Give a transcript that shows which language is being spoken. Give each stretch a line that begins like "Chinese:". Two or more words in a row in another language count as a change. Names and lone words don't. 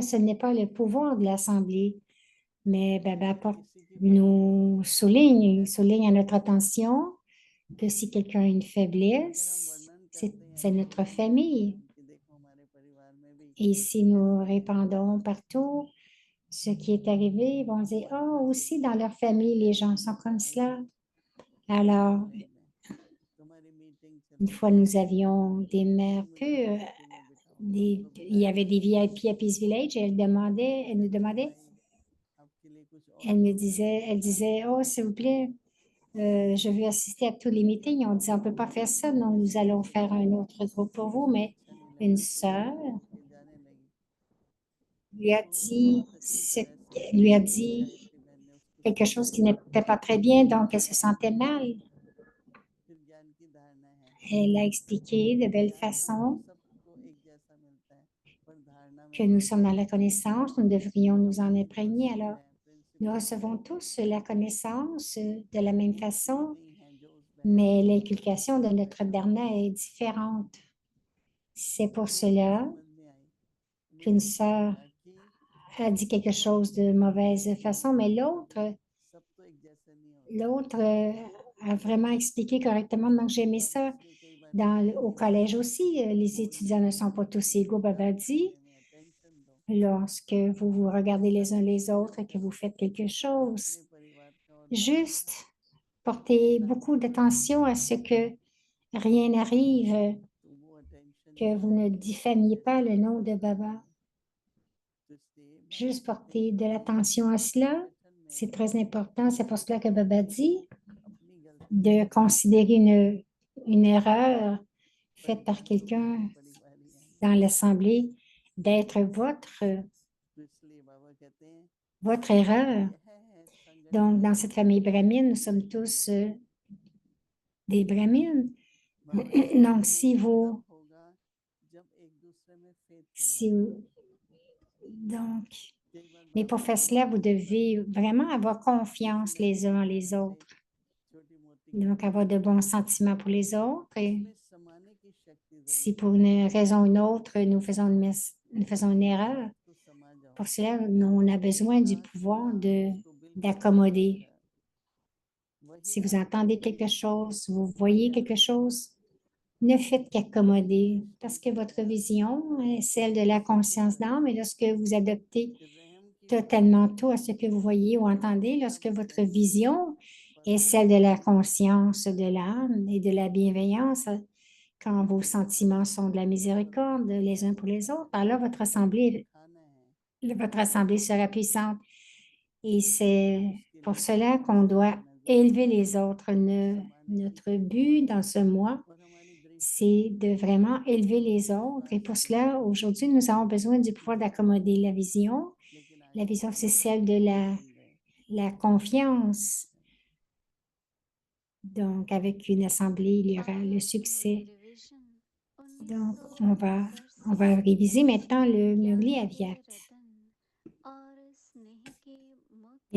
French: Ce n'est pas le pouvoir de l'Assemblée, mais Baba nous souligne, il souligne à notre attention que si quelqu'un a une faiblesse, c'est notre famille. Et si nous répandons partout ce qui est arrivé, ils vont dire, oh, aussi dans leur famille, les gens sont comme cela. Alors,
Hindi: तुम्हारी मीटिंग चल
French: une fois,
Hindi: रही है
French: nous avions des mères
Hindi: तुम मुझे
French: peu,
Hindi: VIP में बिठाओ आप लोग
French: il y avait des VIP VIP à Peace Village et elle nous
Hindi: कहते
French: demandait,
Hindi: भाई आपके लिए कुछ और प्रोग्राम
French: elle
Hindi: रखा है
French: disait, oh, s'il vous plaît, je veux assister à tous les meetings. On disait, on ne peut pas faire ça, non, nous allons faire un autre groupe pour vous,
Hindi: उसको
French: mais
Hindi: अच्छा नहीं
French: une
Hindi: लगा तो वो
French: sœur
Hindi: उठ के जाने लगी
French: lui a
Hindi: तो
French: dit,
Hindi: बहुत अच्छी तरह से
French: lui a dit
Hindi: गायत्री बहन ने उसको
French: quelque chose qui
Hindi: समझाया
French: n'était pas très bien, donc elle se sentait mal.
Hindi: फिर ज्ञान की धारणा है
French: Elle a expliqué de belle
Hindi: ज्ञान हमको
French: façon
Hindi: सबको एक जैसा मिलता है पर धारणा में
French: que nous
Hindi: फर्क
French: sommes dans la
Hindi: होता है
French: connaissance, nous devrions nous
Hindi: हम
French: en
Hindi: उसी को
French: imprégner.
Hindi: सीख
French: Alors,
Hindi: रहे हैं
French: nous
Hindi: प्रिंसिपल
French: recevons tous la connaissance de la même façon,
Hindi: वही हैं जो उस बहन को
French: mais
Hindi: समझाने की
French: l'inculcation de
Hindi: कोशिश
French: notre
Hindi: कर रही
French: Dharma est différente. C'est pour
Hindi: वो उसको
French: cela
Hindi: समझ में आई
French: qu'une
Hindi: मुझे पता
French: sœur
Hindi: लगा कि
French: a dit quelque
Hindi: वहाँ
French: chose de mauvaise façon, mais
Hindi: सब तो एक जैसे नहीं होते
French: l'autre a vraiment expliqué correctement. Donc, j'ai aimé
Hindi: अब
French: ça.
Hindi: इसलिए कई बार कहते हैं
French: Au
Hindi: कि
French: collège aussi, les
Hindi: बोलने
French: étudiants ne
Hindi: से
French: sont pas tous
Hindi: पहले
French: égaux, Baba
Hindi: बात
French: dit.
Hindi: करने में अटेंशन दो
French: Lorsque vous vous regardez les uns
Hindi: सब
French: les
Hindi: कुछ
French: autres et
Hindi: जब
French: que vous faites
Hindi: करेंगे
French: quelque
Hindi: तो
French: chose,
Hindi: अपने परिवार का और बाकी
French: juste
Hindi: का
French: portez
Hindi: ना
French: beaucoup
Hindi: भूलें
French: d'attention à ce que rien n'arrive,
Hindi: तो वो अटेंशन
French: que
Hindi: जो
French: vous
Hindi: है
French: ne diffamiez
Hindi: मेरे
French: pas le
Hindi: लिए
French: nom de
Hindi: बहुत
French: Baba.
Hindi: ज़रूरी है तो इसलिए मैं
French: Juste
Hindi: कहीं
French: portez de
Hindi: पर भी
French: l'attention à cela.
Hindi: संगठन
French: C'est
Hindi: में
French: très important. C'est pour cela que Baba
Hindi: किसी
French: dit
Hindi: अपनी गलती
French: de
Hindi: नहीं देखनी
French: considérer une erreur faite par
Hindi: परिवार तो
French: quelqu'un
Hindi: मेरे परिवार ही हैं
French: dans l'assemblée, d'être
Hindi: तो इसलिए बाबा कहते हैं
French: votre erreur.
Hindi: यह है
French: Donc,
Hindi: संगठन
French: dans
Hindi: में
French: cette famille brahmine, nous
Hindi: एक
French: sommes tous
Hindi: होना
French: des brahmines.
Hindi: बाबा कहते
French: Donc,
Hindi: हैं ये तब होगा जब एक दूसरे में फेथ होगा
French: si, donc,
Hindi: कई बार
French: mais
Hindi: बाबा
French: pour faire
Hindi: अपनी
French: cela, vous
Hindi: छोटी
French: devez
Hindi: बच्ची
French: vraiment avoir
Hindi: किसी
French: confiance les
Hindi: लड़की
French: uns
Hindi: की
French: en les
Hindi: बहन से
French: autres.
Hindi: छोटी मोटी
French: Donc,
Hindi: गलती
French: avoir
Hindi: हो
French: de
Hindi: गई
French: bons sentiments pour les autres. Et
Hindi: उसमें समाने की शक्ति
French: si
Hindi: जरूर
French: pour
Hindi: होती
French: une
Hindi: है
French: raison ou une autre, nous faisons une erreur,
Hindi: तो समा जाओ
French: pour cela, on a besoin du
Hindi: जहाँ
French: pouvoir
Hindi: सुना उसको बिल्कुल वहीं की
French: d'accommoder.
Hindi: तरह वही
French: Si vous
Hindi: आपको
French: entendez
Hindi: अपनी
French: quelque chose, vous
Hindi: वही
French: voyez quelque
Hindi: आपको
French: chose, ne faites qu'accommoder
Hindi: दृष्टि
French: parce que
Hindi: है
French: votre vision est celle de la
Hindi: दृष्टि क्या
French: conscience
Hindi: है
French: d'âme et lorsque vous adoptez
Hindi: कि रहम की
French: totalement
Hindi: शक्ति
French: tout à ce que vous voyez ou entendez,
Hindi: तब
French: lorsque votre
Hindi: नेचुरली
French: vision est
Hindi: बढ़ता
French: celle de
Hindi: है
French: la conscience de l'âme et de la bienveillance, quand vos sentiments sont de la
Hindi: और
French: miséricorde les uns pour les autres, alors
Hindi: उठाना है
French: votre assemblée sera puissante. Et c'est
Hindi: उसके
French: pour
Hindi: लिए
French: cela qu'on
Hindi: दूसरों
French: doit
Hindi: की नजर
French: élever les autres.
Hindi: समाने की
French: Notre
Hindi: शक्ति
French: but dans ce mois,
Hindi: और हमारी दृष्टि
French: c'est de vraiment élever les
Hindi: कई
French: autres.
Hindi: बार
French: Et pour cela,
Hindi: शुक्र है
French: aujourd'hui, nous avons besoin du
Hindi: कि
French: pouvoir
Hindi: जो
French: d'accommoder
Hindi: आए
French: la vision.
Hindi: लेकिन
French: La
Hindi: आगे
French: vision, c'est
Hindi: बढ़े
French: celle de
Hindi: और बन गए
French: la confiance.
Hindi: है
French: Donc, avec une assemblée, il y aura le
Hindi: आज मुरली
French: succès.
Hindi: रिवीजन
French: Donc,
Hindi: 1971
French: on
Hindi: से
French: va réviser maintenant le
Hindi: ज्ञान Murli के
French: Aviat,
Hindi: रतन और स्नेह के
French: les